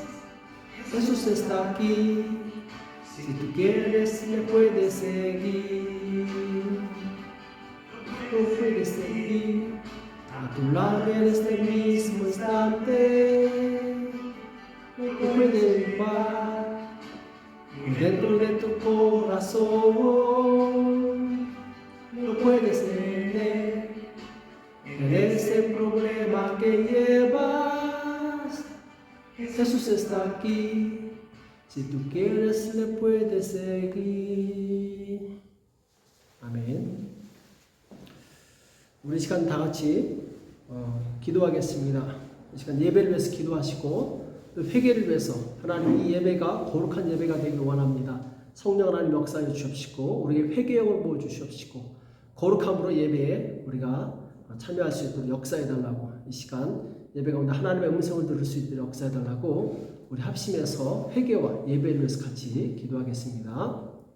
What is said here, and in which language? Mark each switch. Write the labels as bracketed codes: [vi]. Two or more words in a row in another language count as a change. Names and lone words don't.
[es] Jesús está aquí, si tú quieres le puedes seguir, lo puedes seguir a tu lado en este mismo instante, lo puedes llevar dentro de tu corazón, lo puedes tener en ese problema que llevas. Jesús está aquí, si tú quieres le puedes seguir. [ko] 아멘. 우리 시간 다 같이 기도하겠습니다. 이 시간 예배를 위해서 기도하시고 또 회개를 위해서 하나님 이 예배가 거룩한 예배가 되길 원합니다. 성령 하나님 역사해 주시옵시고 우리에게 회개형을 부어 주시옵시고 거룩함으로 예배에 우리가 참여할 수 있도록 역사해 달라고, 이 시간 예배 가운데 하나님의 음성을 들을 수 있도록 역사해 달라고 우리 합심해서 회개와 예배를 위해서 같이 기도하겠습니다.